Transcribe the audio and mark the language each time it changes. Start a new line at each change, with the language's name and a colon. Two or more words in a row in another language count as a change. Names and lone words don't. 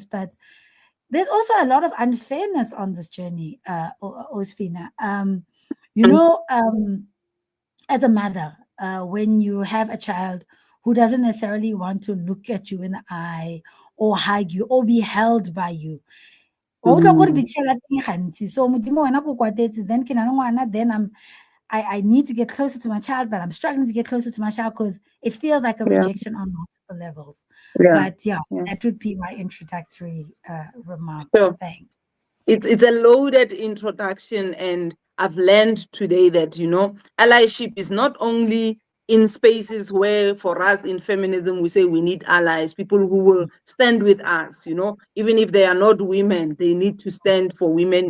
English: But there's also a lot of unfairness on this journey, Osfina. You mm, know, as a mother, when you have a child who doesn't necessarily want to look at you in the eye or hug you or be held by you,
Tswana: o tla go re mm, bitšhela teng gantsi. So modimo wena ko kwatetse, then ke na le ngwana,
English: then I need to get closer to my child, but I'm struggling to get closer to my child because it feels like a yeah, rejection on multiple levels. yeah, But yeah, yeah. that would be my introductory remarks. So Thanks. it's a loaded introduction, and I've learned today that, allyship is not only in spaces where for us in feminism we say we need allies, people who will stand with us, even if they are not women, they need to stand for women